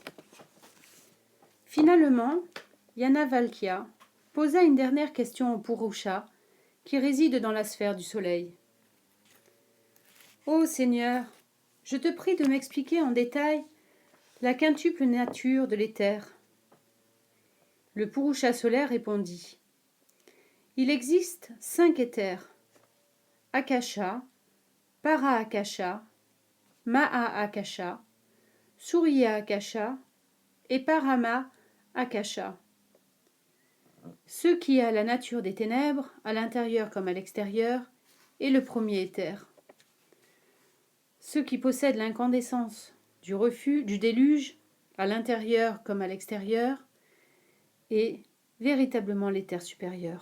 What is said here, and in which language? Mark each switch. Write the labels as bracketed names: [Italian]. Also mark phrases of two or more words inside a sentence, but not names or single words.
[French] Finalement, Yajnavalkya posa une dernière question au Purusha qui réside dans la sphère du soleil. Ô Seigneur, je te prie de m'expliquer en détail la quintuple nature de l'éther. Le Purusha solaire répondit. Il existe 5 éthers. Akasha, Para-Akasha, Maha-Akasha, Surya-Akasha et Parama-Akasha. Ce qui a la nature des ténèbres, à l'intérieur comme à l'extérieur, est le premier éther. Ce qui possède l'incandescence du déluge, à l'intérieur comme à l'extérieur, est véritablement l'éther supérieur.